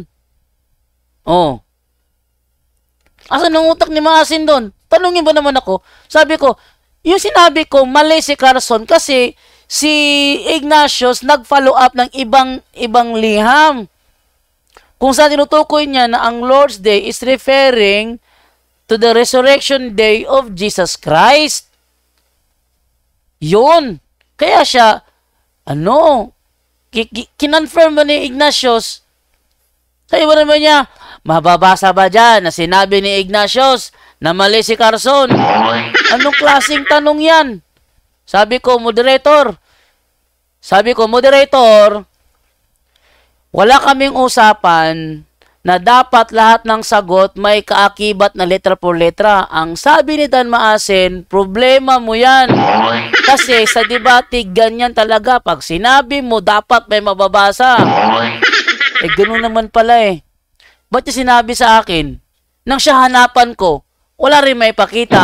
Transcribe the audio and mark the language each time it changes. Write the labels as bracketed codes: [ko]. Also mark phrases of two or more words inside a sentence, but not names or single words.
[tl] Oh. Asan ang utak ni Maasin doon? Tanungin ba naman ako? Sabi ko, yung sinabi ko, mali si Carson kasi si Ignatius nag-follow up ng ibang liham. Kung saan tinutukoy niya na ang [en] Lord's Day is referring to the resurrection day of Jesus Christ. [tl] Yun. Kaya siya, kinonfirm mo ni Ignatius. Kaya ba naman niya, mababasa ba dyan na sinabi ni Ignatius na mali si Carson? Anong klaseng tanong yan? Sabi ko, moderator, wala kaming usapan na dapat lahat ng sagot may kaakibat na [es] letra por letra. [tl] Ang sabi ni Dan Maasin, problema mo yan. Kasi sa debate, ganyan talaga. Pag sinabi mo, dapat may mababasa. Eh, ganoon naman pala eh. Ba't niya sinabi sa akin? Nang siya hanapan ko, wala rin may pakita.